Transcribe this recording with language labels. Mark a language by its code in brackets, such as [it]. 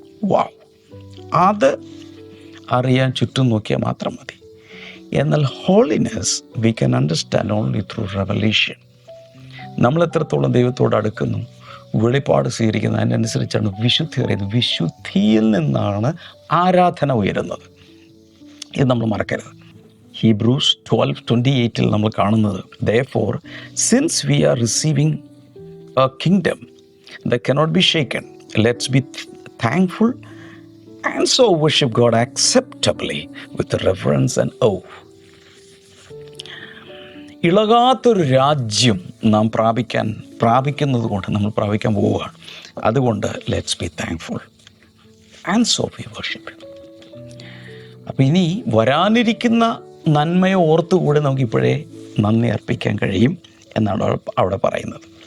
[ml] വാ, അത് അറിയാൻ ചുറ്റും നോക്കിയാൽ മാത്രം മതി. [en] എന്നാൽ holiness we can understand only through revelation. [ml] നമ്മൾ എത്രത്തോളം ദൈവത്തോട് അടുക്കുന്നു, വെളിപ്പാട് സ്വീകരിക്കുന്നത്, അതിനനുസരിച്ചാണ് വിശുദ്ധി അറിയുന്നത്. വിശുദ്ധിയിൽ നിന്നാണ് ആരാധന ഉയരുന്നത്. ഇത് നമ്മൾ മറക്കരുത്. [en] Hebrews 12:28 [ml] നമ്മൾ കാണുന്നത്, [en] therefore since we are receiving a kingdom that cannot be shaken, let's be thankful and so worship God acceptably with reverence and awe. [ml] ഇളകാത്തൊരു രാജ്യം നാം പ്രാപിക്കുന്നത് കൊണ്ട് നമ്മൾ പ്രാപിക്കാൻ പോവുകയാണ്. [en] അതുകൊണ്ട് let's be thankful and so we worship. [ml] അപ്പം ഇനി വരാനിരിക്കുന്ന നന്മയെ ഓർത്തുകൂടെ നമുക്കിപ്പോഴേ നന്ദി അർപ്പിക്കാൻ കഴിയും എന്നാണ് അവിടെ പറയുന്നത്.